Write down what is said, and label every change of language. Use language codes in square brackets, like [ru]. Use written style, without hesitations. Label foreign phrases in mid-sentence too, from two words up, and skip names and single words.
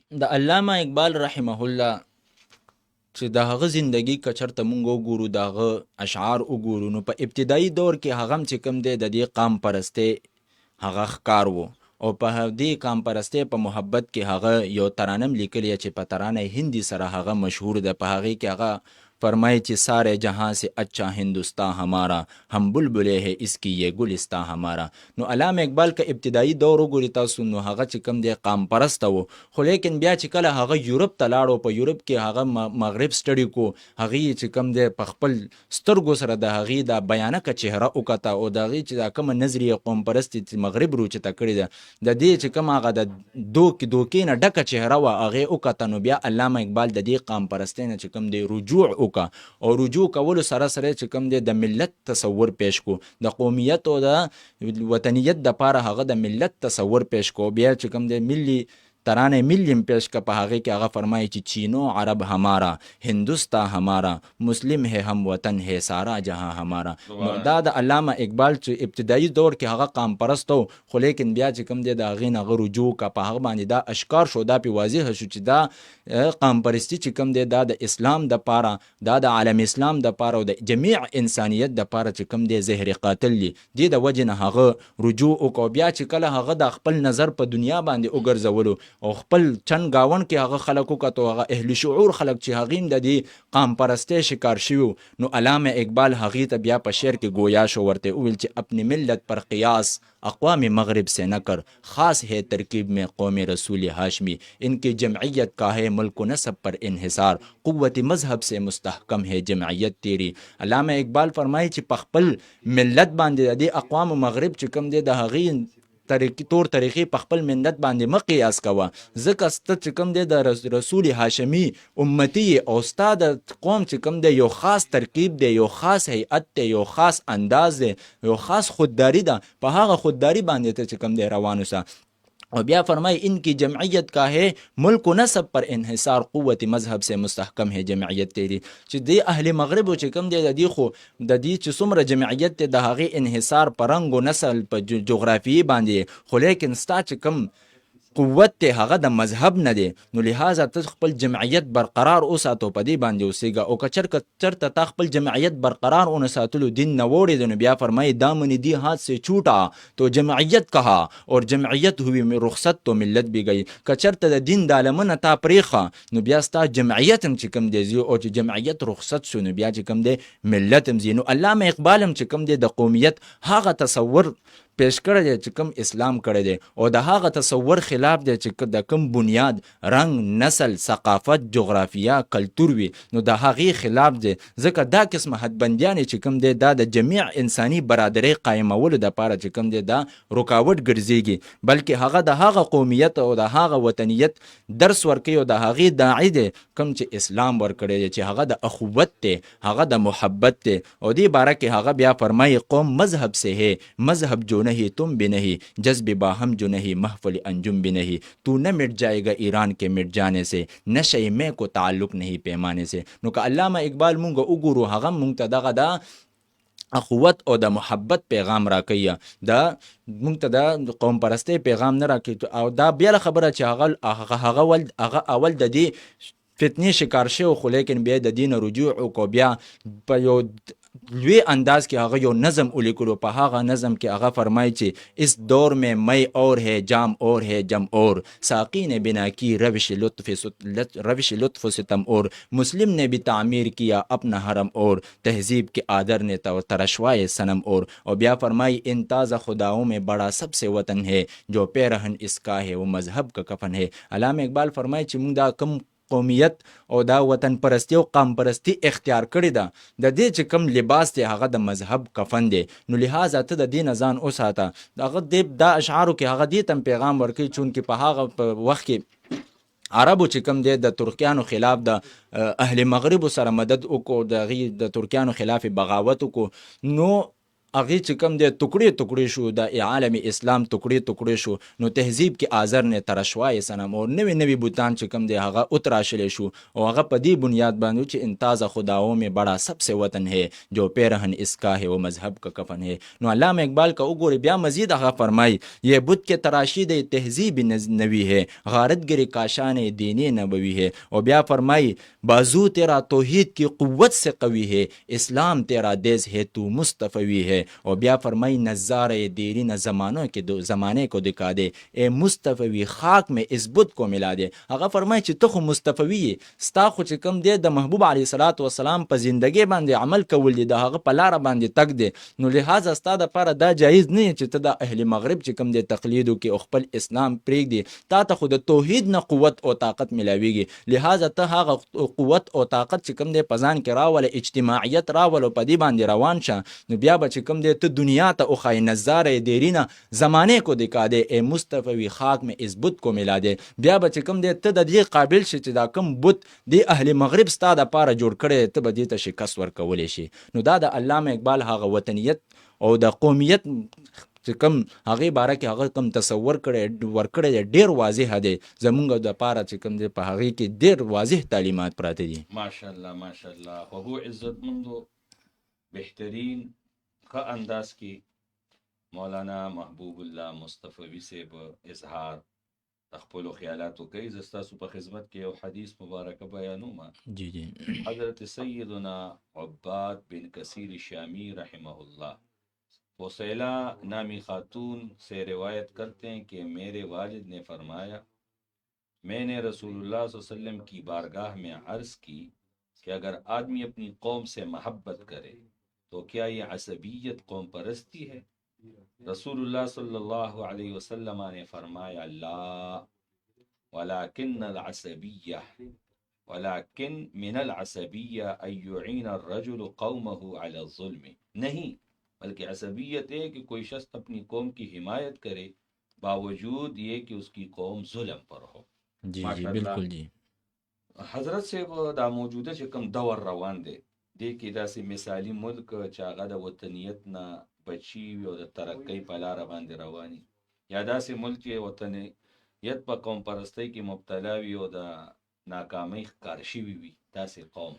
[ps] د علامه اقبال رحمه الله چې د هغه زندگی که چرته مونږ وګورو، د هغه اشعار وګورو، نو په ابتدایي دور کې هغه چې کوم دی د دې قام پرستۍ هغه ښکار و او په دې قام پرستۍ په محبت کې هغه یو ترانم لیکلی چې په ترانه هندي سره هغه مشهور ده. په هغې کې هغه فرمائے چې [ur] سارے جہاں سے اچھا ہندوستان ہمارا، ہم بلبلے ہے اس کی یہ گلستان ہمارا. [ps] نو علامه اقبال که ابتدایي دور وګوري تاسو نو هغه چې کوم دی قام پرسته و، خو لیکن بیا چې کله هغه یورپ ته لاړو، په یورپ کې هغه مغرب سټډي کو، هغې چې کوم دی په خپل سترګو سره د هغې دا بیانکه چهره وکته او د هغې چې دا کومه نظریه قوم پرستي چې مغرب روچته کړې ده، د دې چې کوم هغه د دوکې نه ډکه چهره وه هغې وکته. نو بیا علامه اقبال د دې قام پرستۍ نه چې کوم دی رجوع او رجوع کولو سره سره چې کوم دی د ملت تصور پیش کو، د قومیت او د وطنیت د پاره هغه د ملت تصور پیش کو. بیا چې کوم دی ملي ترانه ملیم پیش کا په هغه کې هغه فرمایي چې [ur] چینو عرب ہمارا ہندوستا ہمارا مسلم ہے ہم وطن ہے سارا جہاں ہمارا. [ps] دا د علامه اقبال چې ابتدایي دور کې هغه قام پرست و، خو لیکن بیا چې کوم دی د هغې نه هغه رجوع کا په هغه باندې دا اشکار شو، دا پې واضح شو چې دا قام پرستی چې کوم دی دا د اسلام د پاره، دا د عالم اسلام د پاره او د جمیع انسانیت د پاره چې کوم دی زهر قاتل دی. دې د وجې نه هغه رجوع وکړو. بیا چې کله هغه د خپل نظر په دنیا باندې وګرځولو او خپل چند گاون کې هغه خلک وکتو، هغه اهل شعور خلک چې هغې هم د دې قام پرستۍ شکار شوي، نو علامه اقبال هغې ته بیا په شعر کې گویا شو، ورته وویل چې [ur] اپنی ملت پر قیاس اقوام مغرب سے نہ کر، خاص ہے ترکیب میں قوم رسول ہاشمی، ان کی جمعیت کا ہے ملک و نسب پر انحصار، قوت مذہب سے مستحکم ہے جمعیت تیری. [ps] علامه اقبال فرمایي چې په خپل ملت باندې د اقوام مغرب چې کوم دی د هغې طور طریقې په خپل ملت باندې مه قیاس کوه، ځکه سته چې کوم دی د رسول هاشمي امتی او ستا د قوم چې کوم دی یو خاص ترکیب دی، یو خاص هیئت دی، یو خاص انداز دی، یو خاص خودداری ده، په هغه خودداری باندې ته چې کوم دی روان اوسه. [ur] اور [ps] بیا فرمائی [ur] ان کی جمعیت کا ہے ملک و نسب پر انحصار، قوت مذہب سے مستحکم ہے جمعیت تیری. [ps] چې دی اهل مغرب چې کوم دی د دې خو د دې چې څومره جمعیت دی د هغې انحصار په رنګ و نسل په جغرافیې باندې، خو لیکن ستا چې کوم قوت ته هغه د مذهب نه دی، نو لہذا ته خپل جمعیت برقرار اوساتو، په دې باندې اوسېږه. او که چرته تا خپل جمعیت برقرار ونه ساتلو، دین نه وړې، نو بیا فرمایي [ur] دامن دی ہاتھ سے چھوٹا تو جمعیت کہا اور جمعیت ہوئی میں رخصت تو ملت بھی گئی. [ps] که چرته د دین د لمنه تا پرېښه، نو بیا ستا جمعیت هم چې کوم دی ځي، او چې جمعیت رخصت شو، نو بیا چې کوم دی ملت هم ځي. نو علامه اقبال هم چې کوم دی د قومیت هغه تصور پیش کړی دی چې کوم اسلام کړی دی، او د هغه تصور خلاف دی چې د کوم بنیاد رنګ نسل ثقافت جغرافیه کلتور وي، نو د هغې خلاف دی. ځکه دا قسمه حدبندیانې چې کوم دی دا د جمیع انساني برادرۍ قایمولو دپاره چې کوم دی دا رکاوټ ګرځېږي، بلکې هغه د هغه قومیت او د هغه وطنیت درس ورکوي، او د هغې داعي دی کوم چې اسلام ورکړی دی، چې هغه د اخوت دی، هغه د محبت دی. او دې باره کې هغه بیا فرمایي [ur] قوم مذهب سے ہے مذہب جو نہیں تم بھی نہیں، جذب باہم جو نہیں محفل انجم بھی نہیں، تو نہ مٹ جائے گا ایران کے مٹ جانے سے، نشے میں کو تعلق نہیں پیمانے سے. [ps] نو که علامه اقبال مونږ وګورو، هغه مونږ ته دغه دا اخوت او د محبت پیغام راکوي، دا مونږ ته د قوم پرستۍ پیغام نه راکوي. او دا بیله خبره چې هغه اول د دې فتنې شکار شوی، خو لیکن بیا د دین رجوع وکړو، بیا په یو لوی انداز کې هغه یو نظم ولیکلو. په هغه نظم کې هغه فرمایي چې [ur] اس دور میں مئی اور ہے جام اور ہے جم اور، ساقی نے بنا کی روش لطف و ستم اور، مسلم نے بھی تعمیر کیا اپنا حرم اور، تہذیب کے آدر نے ترشوائے صنم اور [ps] بیا فرمائی [ur] ان تازہ خداؤں میں بڑا سب سے وطن ہے، جو پیرہن اس کا ہے وہ مذہب کا کفن ہے. [ps] علامه اقبال فرمایي چې موږ دا کم قومیت او دا وطن پرستی او قام پرستی اختیار کړی ده، د دې چې کم لباس دی هغه د مذهب کفن دی، نو لہذا ته د دې نه ځان وساته. هغه دا اشعارو کې هغه دې ته پیغام ورکوي، چونکې په هغه وخت کې عربو چې کم دی د ترکیانو خلاف د اهل مغربو سره مدد وکړو، د ترکیانو خلاف بغاوت وکړو، نو هغې چې کوم دی ټوکړې ټوکړې شو، د عالم اسلام ټوکړې ټوکړې شو، نو تهذیب کې آزر نه [ur] ترشوای صنم اور [ps] نوی نوی بوتان چې کوم دی هغه اتراشلی شو، او هغه په دې بنیاد باندې چې [ur] انتاز خداؤں میں بڑا سب سے وطن ہے، جو پیرہن اس کا ہے وہ مذہب کا کفن ہے. [ps] نو علامه اقبال کا وګورئ بیا مزید هغه فرمائی [ur] یہ بت کے تراشید تہذیب نوی ہے، غارت گری کاشان دین نبوی ہے. اور [ps] بیا فرمائی [ur] بازو تیرا توحید کی قوت سے قوی ہے، اسلام تیرا دیز ہے تو مصطفی ہے. اور [ps] بیا فرمائی [ur] نظارہ دیرین زمانے کو دکھا دے، اے مصطفی خاک میں اس بت کو ملا دے. [ps] هغه فرمائی چې ته خو مصطفی یې، ستا خو چې کوم دی د محبوب [ar] علیه صلات وسلام [ps] په زندګۍ باندې عمل کول دي، د هغه په لاره باندې تګ دی، نو لہذا ستا دپاره دا جایز نه چې ته د اهل مغرب چې کوم دی تقلید وکړي او خپل اسلام پرېږدي. تا ته خو د توحید نه قوت او طاقت ملاویږي، لہذا ته هغه قوت او طاقت چې کوم دی په ځان کې راوله، اجتماعیت راوله، په دې باندې روان شه، نو بیا به چې کوم دی ته دنیا ته اخای [ur] نظارہ دیرینہ زمانے کو دکھا دے، اے مصطفی خاک میں اس بت کو ملا دے. [ps] بیا به چې کوم دی ته د دې قابل شي چې دا کوم بت دی اهل مغرب ستا دپاره جوړ کړی، ته به دې ته شکست ورکولی شي. نو دا د علامه اقبال هغه وطنیت او د قومیت چې کم هغې باره کې هغه کم تصور ورکړی دی ډېر واضح دی زمونږ دپاره چې کم دی په هغې کې ډېر واضح تعلیمات پراته دي. [ar] ماشاءالله ماشاءالله. [ps] خوږو عزتمندو بهترین ښه انداز کې مولانا محبوب الله مصطفوي صاحب اظهار د خپلو خیالاتو کوي. زه ستاسو په خدمت کې یو حدیث مبارکه بیانوم. جی جی. [ur] حضرت سیدنا عباد بن کثیر شامی [ar] رحمہ اللہ [ur] فصیلہ نامی خاتون سے روایت کرتے ہیں کہ میرے والد نے فرمایا میں نے رسول اللہ [ar] صلی اللہ علیہ وسلم [ur] کی بارگاہ میں عرض کی کہ اگر آدمی اپنی قوم سے محبت کرے تو کیا یہ عصبیت قوم پرستی ہے؟ رسول اللہ صلی اللہ علیہ وسلم نے فرمایا [ar] لا ولكن العصبیہ ولكن من العصبیہ ان يعین الرجل قومه على الظلم. [ur] نہیں بلکہ عصبیت ہے کہ کوئی شخص اپنی قوم کی حمایت کرے باوجود یہ کہ اس کی قوم ظلم پر ہو. جی جی بالکل جی. [ps] حضرت صاحب دا موجوده چې کوم دور روان دی دی کې داسې مثالی ملک چې هغه د وطنیت نه بچي وي او د ترقۍ په لاره باندې رواني، یا داسې ملک چې وطنیت په قوم پرستۍ کې مبتلا وي او د ناکامۍ ښکار شوي وي داسې قوم.